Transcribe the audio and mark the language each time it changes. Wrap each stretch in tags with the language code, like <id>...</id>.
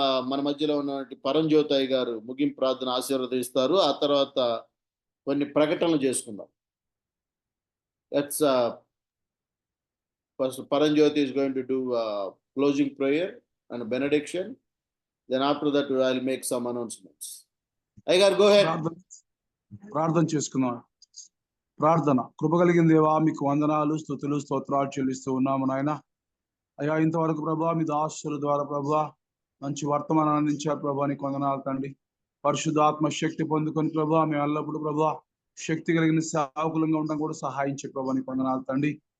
<te>మన మధ్యలో ఉన్నటువంటి పరంజ్యోతి అయ్య గారు ముగింపు ప్రార్థన ఆశీర్వదిస్తారు. ఆ తర్వాత కొన్ని ప్రకటనలు చేసుకుందాం.</te> <en>That's first Paranjyoti is going to do closing prayer and benediction. Then after that I will make some announcements. అయ్యగారు go ahead.</en> <te>ప్రార్థన చేసుకుందాం. ప్రార్థన. కృప కలిగిన దేవా, మీకు వందనాలు, స్తుతులు, స్తోత్రాలు చెల్లిస్తూ ఉన్నాము నాయన. అయ్యా, ఇంతవరకు ప్రభా మీ దాసుల ద్వారా ప్రభా మంచి వర్తమానం అందించారు ప్రభా, నీకు వందనాలు తండ్రి. పరిశుద్ధాత్మ శక్తి పొందుకొని ప్రభా మేము ఎల్లప్పుడు ప్రభా శక్తి కలిగిన సేవకులంగా ఉండడం కూడా సహాయించే ప్రభా, నీకు వందనాలు తండ్రి.</te>